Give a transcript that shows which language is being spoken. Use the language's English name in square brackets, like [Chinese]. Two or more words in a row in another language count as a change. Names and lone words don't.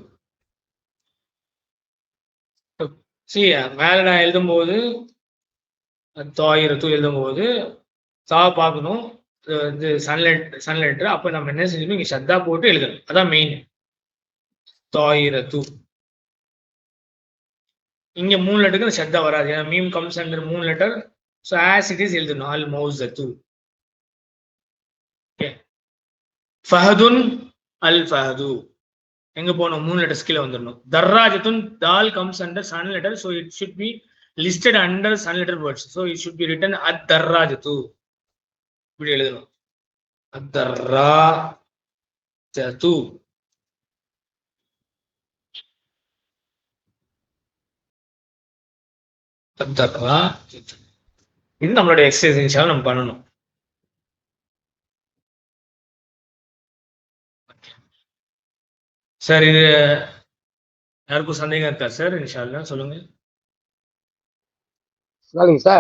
[Tamil] சரி, மேல நான் எழுதும் போது தாயிரத்து எழுதும் போது சா பார்க்கணும், இது [English] sun letter, [Tamil] அப்ப நம்ம என்ன செஞ்சணும், இங்க ஷத்தா போட்டு எழுதணும், அதான் மெயின். தாயிரத்து இங்க 3 லெட்டருக்கு ஷத்தா வராது, ஏன்னா [English] meem comes under 3 letter. so as it is எழுதணும், [Arabic] المؤسسة. [English] ஓகே, [Arabic] فهدٌ الفهد, [English] எங்க போகணும் 3 லெட்டர்ஸ் கீழே வந்துடணும். darrajatun dal comes under sun letter, so it should be listed under sun letter words, so it should be written ad-darrajatu. [Tamil] இப்படி எழுதணும், [Arabic] ad-darrajatu. [Tamil] ad-darrajatu இது நம்மளுடைய எக்ஸசைஸ் இன்ஷால்லா நம்ம பண்ணணும். சார் இது யாருக்கும் சந்தேகம் இருக்கா சார்? இன்ஷால்லா சொல்லுங்க. சரிங்க சார்.